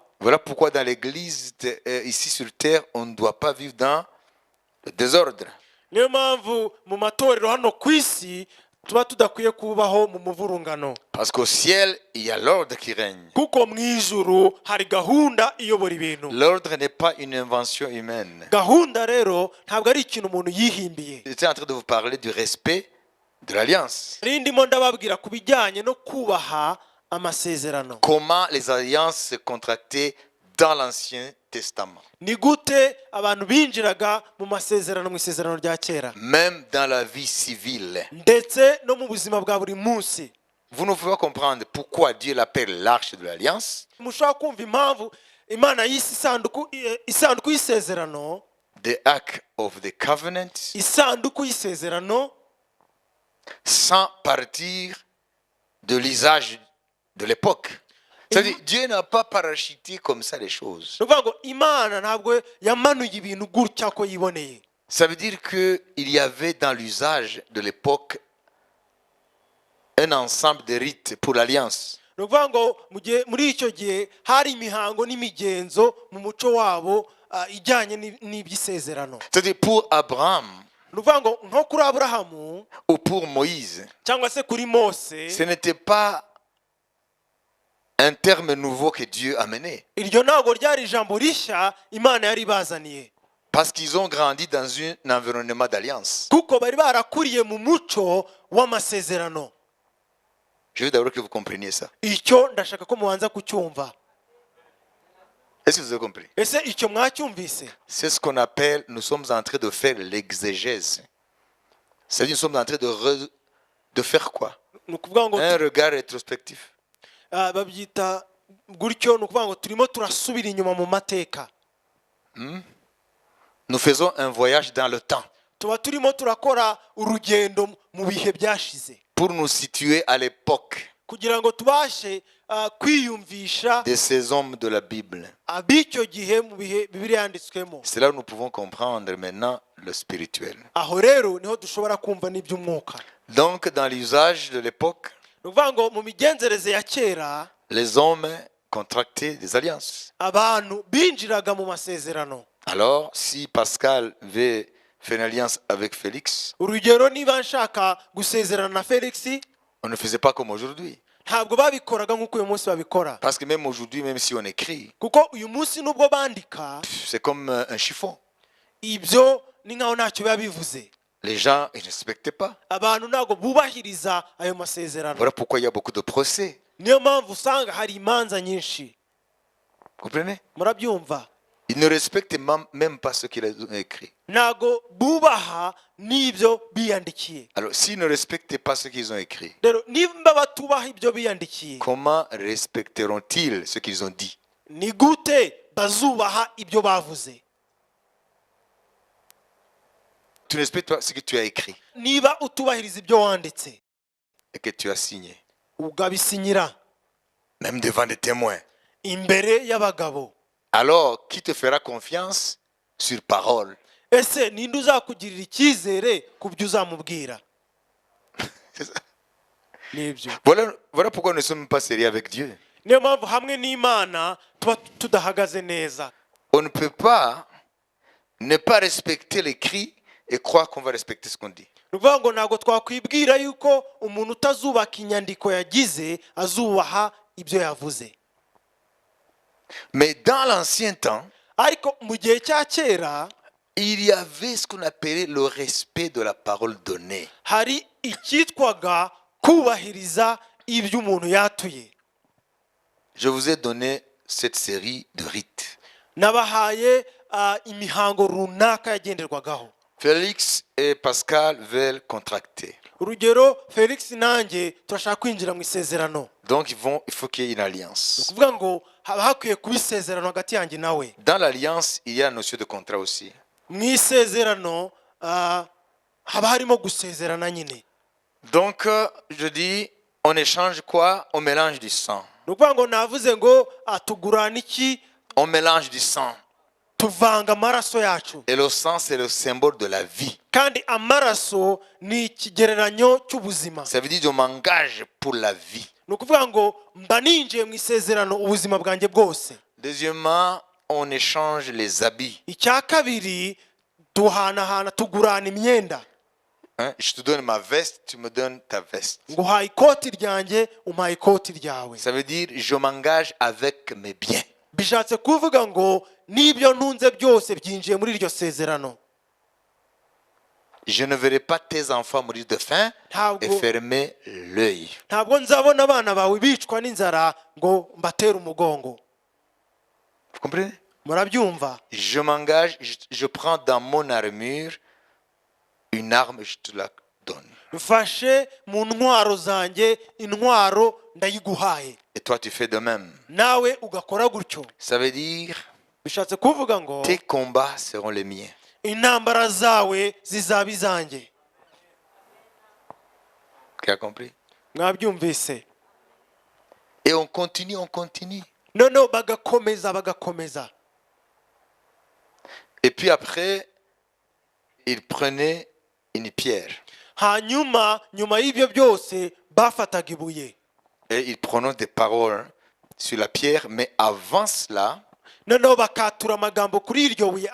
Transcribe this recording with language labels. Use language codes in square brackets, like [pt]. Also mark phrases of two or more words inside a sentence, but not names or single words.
[fr] Voilà pourquoi dans l'église, ici sur terre, on ne doit pas vivre dans le désordre. [rw] Niyo mpamvu mu matorero hano ku isi tuba tudakwiye kubaho mu muvurungano. [fr] Parce qu'au ciel, il y a l'ordre qui règne. [rw] Kuko mu ijuru hari gahunda iyobora ibintu. [fr] L'ordre n'est pas une invention humaine. [rw] Gahunda rero ntabwo ari ikintu umuntu yihimbiye. [fr] J'étais en train de vous parler du respect de l'alliance. [rw] Ndimo ndababwira ku bijyanye no kubaha amasezerano. [fr] Comment les alliances se contractaient dans l'Ancien Testament. [rw] Ni gute abantu binjiraga mu masezerano mu isezerano rya kera. [fr] Même dans la vie civile. [rw] Ndetse no mu buzima bwa buri munsi. [fr] Vous ne pouvez pas comprendre pourquoi Dieu l'appelle l'arche de l'alliance. [rw] Mushobora kumva impamvu Imana yise isanduku y'isezerano. [en] The Ark of the Covenant. [rw] Isanduku y'isezerano. [fr] Sans partir de l'usage de l'époque. C'est-à-dire, Dieu n'a pas parachuté comme ça les choses. [rw] Ni ukuvuga ngo Imana ntabwo yamanuye ibintu gutya ko yiboneye. [fr] Ça veut dire qu'il y avait dans l'usage de l'époque un ensemble de rites pour l'alliance. [rw] Ni ukuvuga ngo muri icyo gihe hari imihango n'imigenzo mu muco wabo ijyanye n'iby'isezerano. [fr] C'est-à-dire pour Abraham [rw] Ni ukuvuga ngo nko kuri Aburahamu [fr] ou pour Moïse, [rw] cyangwa se kuri Mose, [fr] ce n'était pas un terme nouveau que Dieu a mené. [rw] iryo ntabwo ryari ijambo rishya Imana yari ibazaniye. [fr] Parce qu'ils ont grandi dans un environnement d'alliance. [rw] Kuko bari barakuriye mu muco w'amasezerano. [fr] Je veux d'abord que vous compreniez ça. [rw] Icyo ndashaka ko mubanza kucyumva. [fr] Est-ce que vous avez compris? [rw] Ese icyo mwacyumvise? [fr] C'est ce qu'on appelle, nous sommes en train de faire l'exégèse. C'est-à-dire, nous sommes en train de faire quoi? [rw] Ni ukuvuga ngo [fr] Un regard rétrospectif. [rw] babyita gutyo, ni ukuvuga ngo turimo turasubira inyuma mu mateka. [fr] Nous faisons un voyage dans le temps. [rw] Tuba turimo turakora urugendo mu bihe byashize. [fr] Pour nous situer à l'époque [rw] Kugira ngo tubashe kwiyumvisha [fr] de ces hommes de la Bible. [rw] ab'icyo gihe mu bihe Bibiliya yanditswemo. [fr] C'est là où nous pouvons comprendre maintenant le spirituel. [rw] Aho rero niho dushobora kumva n'iby'umwuka. [fr] Donc, dans l'usage de l'époque, [rw] Ni ukuvuga ngo mu migenzereze ya kera [fr] les hommes contractaient des alliances. [rw] abantu binjiraga mu masezerano. [fr] Alors, si Pascal veut faire une alliance avec Félix, [rw] Urugero, niba nshaka gusezerana na Felix, [fr] on ne faisait pas comme aujourd'hui. [rw] ntabwo babikoraga nk'uko uyu munsi babikora. [fr] Parce que même aujourd'hui, même si on écrit, [rw] Kuko uyu munsi nubwo bandika, [fr] c'est comme un chiffon. [rw] ibyo ni nkaho ntacyo biba bivuze. [fr] Les gens ne respectaient pas. [rw] Abantu ntabwo bubahiriza ayo masezerano. [fr] Voilà pourquoi il y a beaucoup de procès. [rw] Niyo mpamvu usanga hari imanza nyinshi. [fr] Vous comprenez? [rw] Murabyumva? [fr] Ils ne respectent même pas ce qu'ils ont écrit. [rw] Ntabwo bubaha n'ibyo biyandikiye. [fr] Alors, s'ils ne respectent pas ce qu'ils ont écrit, [rw] Rero niba batubaha ibyo biyandikiye, [fr] comment respecteront-ils ce qu'ils ont dit? [rw] ni gute bazubaha ibyo bavuze? [fr] Tu ne respectes pas ce que tu as écrit [rw] Niba utubahiriza ibyo wanditse [fr] et que tu as signé, [rw] ugabisinyira [fr] même devant des témoins. [rw] imbere y'abagabo, [fr] Alors, qui te fera confiance sur parole? [rw] ese ninde uzakugirira icyizere ku byo uzamubwira? [fr] C'est ça. [rw] Nibyo. [fr] Voilà pourquoi nous ne sommes pas sérieux avec Dieu. [rw] niyo mpamvu hamwe n'imana tuba tudahagaze neza. [fr] On ne peut pas ne pas respecter l'écrit et croire qu'on va respecter ce qu'on dit. [rw] Ni ukuvuga ngo ntabwo twakwibwira yuko umuntu utazubaka inyandiko yagize azubaha ibyo yavuze. [fr] Mais dans l'ancien temps, [rw] ariko mu gihe cya kera [fr] il y avait ce qu'on appelait le respect de la parole donnée. [rw] hari icyitwaga kubahiriza ibyo umuntu yatuye. [fr] Je vous ai donné cette série de rites. [rw] Nabahaye imihango runaka yagenderwagaho. [fr] Félix et Pascal veulent contracter. [rw] urugero Felix nanjye turashaka kwinjira mu isezerano. [fr] Donc il faut qu'il y ait une alliance. [rw] kuvuga ngo haba hakwiye kuba isezerano hagati yanjye nawe. [fr] Dans l'alliance, il y a la notion de contrat aussi. [rw] mu isezerano haba harimo gusezerana nyine. [fr] Donc je dis, on échange quoi? On mélange du sang. [rw] ni ukuvuga ngo navuze ngo tugurana iki? [fr] On mélange du sang. [rw] tuvanga amaraso yacu. [fr] Et le sang, c'est le symbole de la vie. [rw] kandi amaraso ni ikigereranyo cy'ubuzima. [fr] Ça veut dire que je m'engage pour la vie. [rw] ni ukuvuga ngo mba ninjiye mu isezerano ubuzima bwanjye bwose. [fr] Deuxièmement, on échange les habits. [rw] icya kabiri duhanahana tugurana imyenda. [fr] Hein? Je te donne ma veste, tu me donnes ta veste. [rw] nguhaye ikoti ryanjye umpaye ikoti ryawe. [fr] Ça veut dire je m'engage avec mes biens. [rw] bishatse kuvuga ngo n'ibyo ntunze byose byinjiye muri iryo sezerano. [fr] Je ne verrai pas tes enfants mourir de faim et fermer l'œil. [rw] ntabwo nzabona abana bawe bicwa n'inzara ngo mbatere umugongo. [fr] Vous comprenez? [rw] murabyumva? [fr] Je m'engage, je prends dans mon armure une arme, je te la donne. [rw] mfashe mu ntwaro zanjye intwaro ndayiguhaye. [fr] Et toi, tu fais de même. [rw] nawe ugakora gutyo. [fr] Ça veut dire [rw] bishatse kuvuga ngo [fr] tes combats seront les miens. [rw] intambara zawe zizaba izanjye. [fr] Tu as compris? [rw] mwabyumvise? [fr] Et on continue, on continue. [rw] noneho bagakomeza. [fr] Et puis après, il prenait une pierre. [rw] hanyuma nyuma y'ibyo byose bafataga ibuye. [fr] Et il prononce des paroles sur la pierre, mais avant cela, [rw] noneho bakatura amagambo kuri iryo buye.